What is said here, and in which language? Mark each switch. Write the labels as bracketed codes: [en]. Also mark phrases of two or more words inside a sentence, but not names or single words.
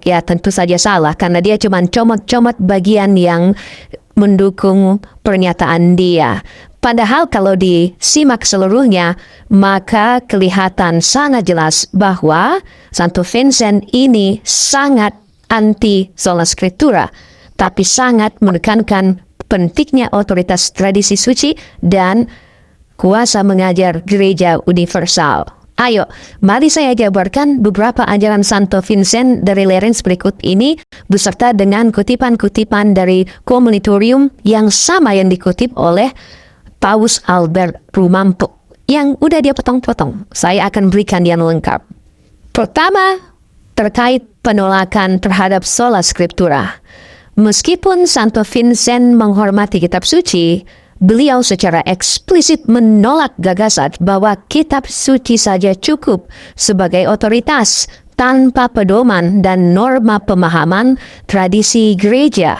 [id] Ya tentu saja salah, karena dia cuma comot-comot bagian yang mendukung pernyataan dia. Padahal kalau disimak seluruhnya, maka kelihatan sangat jelas bahwa Santo Vincent ini sangat anti [la] sola scriptura, [id] tapi sangat menekankan pentingnya otoritas tradisi suci dan kuasa mengajar gereja universal. Ayo, mari saya jabarkan beberapa ajaran Santo Vincent dari Lerins berikut ini beserta dengan kutipan-kutipan dari Communitorium yang sama yang dikutip oleh Paus Albert Rumampo yang udah dia potong-potong. Saya akan berikan yang lengkap. Pertama, terkait penolakan terhadap [la] sola scriptura. [id] Meskipun Santo Vincent menghormati kitab suci, beliau secara eksplisit menolak gagasan bahwa kitab suci saja cukup sebagai otoritas tanpa pedoman dan norma pemahaman tradisi gereja.